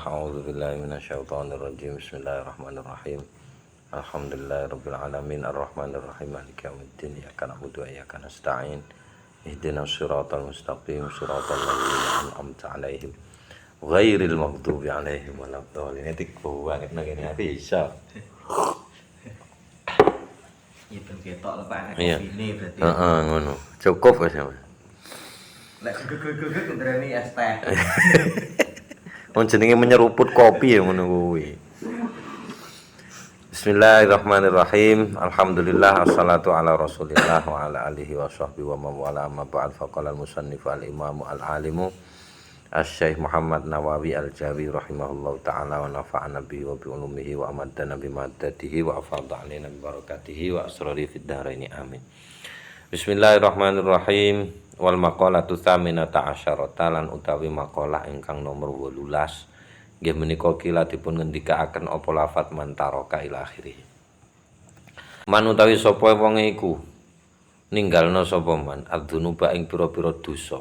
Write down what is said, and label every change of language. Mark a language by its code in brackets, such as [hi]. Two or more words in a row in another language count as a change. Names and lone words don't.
[ar] أعوذ بالله من الشيطان الرجيم. بسم الله الرحمن الرحيم. الحمد لله رب العالمين الرحمن الرحيم مالك يوم الدين إياك نعبد وإياك نستعين اهدنا الصراط المستقيم صراط الذين أنعمت عليهم غير المغضوب عليهم ولا الضالين. [jv] Etik banget nang kene bisa. Ya ben ketok lho Pak, Iya. kopine berarti. Ngono. Cukup wis. Lek gegeg ndrani es teh. Jenenge menyeruput kopi ya ngono kuwi. [ar] بسم الله الرحمن الرحيم. الحمد لله والصلاة على رسول الله وعلى آله وصحبه ومن والاه أما بعد فقال المصنف الإمام العالم الشيخ Muhammad Nawawi Al-Jawi رحمه الله تعالى ونفعنا به وبعلومه وأمدنا بمدده وأفاض علينا ببركاته وأسراره في الدارين آمين. [jv] Bismillahirrahmanirrahim. [ar] والمقالة الثامنة عشرة [jv] lan utawi maqalah ingkang nomor 18 nggih menika kila dipun ngendikaaken apa lafat [ar] من ترك إلى آخره. [jv] Man utawi sapa wong iku ninggalna sapa [ar] من الذنوب [jv] ing pira-pira dosa.